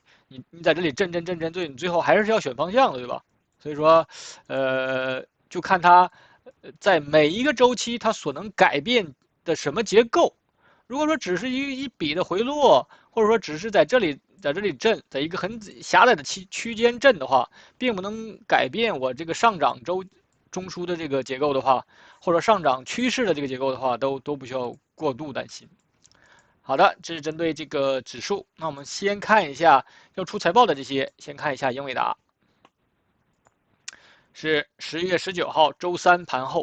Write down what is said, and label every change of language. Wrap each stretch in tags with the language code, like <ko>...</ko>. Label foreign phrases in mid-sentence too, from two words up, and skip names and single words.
<zh>你在這裡震，對，你最後還是要選方向的，對吧？所以說，就看它在每一個週期它所能改變的什麼結構。如果說只是一筆的回落，或者說只是在這裡震，在一個很狹窄的區間震的話，並不能改變我這個上漲中樞的這個結構的話，或者上漲趨勢的這個結構的話，都不需要過度擔心。好的，這是針對這個指數。那我們先看一下要出財報的這些，先看一下英偉達，是11月19號週三盤後。</zh>